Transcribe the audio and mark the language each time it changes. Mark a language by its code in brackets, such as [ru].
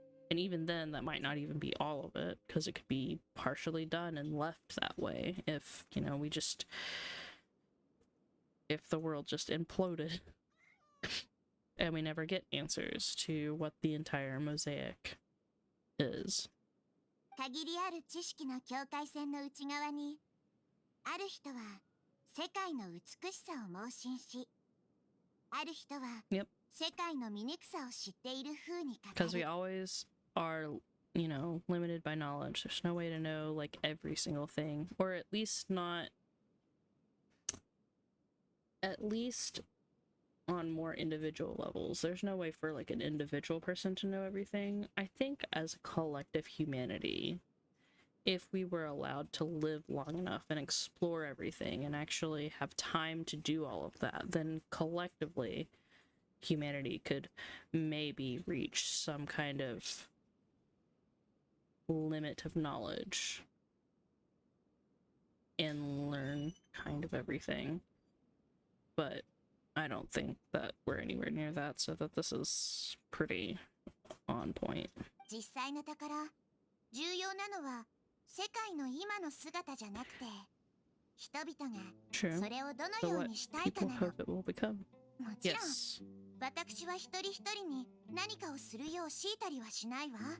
[en] And even then, that might not even be all of it, because it could be partially done and left that way if, you know, if the world just imploded and we never get answers to what the entire mosaic is. [ja] 限りある知識の境界線の内側に、ある人は世界の美しさを盲信し、ある人は世界の醜さを知っている風に語る。 [en] Because we always are, you know, limited by knowledge. There's no way to know, like, every single thing, or at least on more individual levels. There's no way for, like, an individual person to know everything. I think as a collective humanity, if we were allowed to live long enough and explore everything and actually have time to do all of that, then collectively humanity could maybe reach some kind of limit of knowledge and learn kind of everything. But I don't think that we're anywhere near that, so that this is pretty on point. [ja] 実際のところ、重要なのは世界の今の姿じゃなくて、人々がそれをどのようにしたいかなの。もちろん、私は一人一人に何かをするよう強いたりはしないわ。